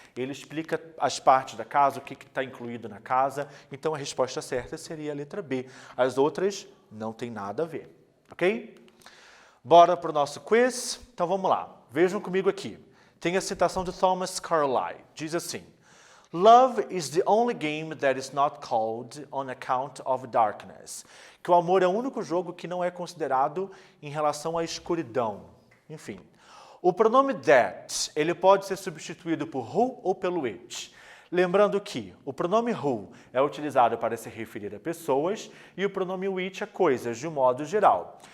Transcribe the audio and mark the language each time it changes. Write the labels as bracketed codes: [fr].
[pt] Ele explica as partes da casa, o que está incluído na casa. Então, a resposta certa seria a letra B. As outras não tem nada a ver, ok? Bora para o nosso quiz? Então, vamos lá. Vejam comigo aqui. Tem a citação de Thomas Carlyle. Diz assim, [en] Love is the only game that is not called on account of darkness. [pt] Que o amor é o único jogo que não é considerado em relação à escuridão. Enfim. O pronome that, ele pode ser substituído por who ou pelo it. Lembrando que o pronome who é utilizado para se referir a pessoas e o pronome it a coisas, de um modo geral.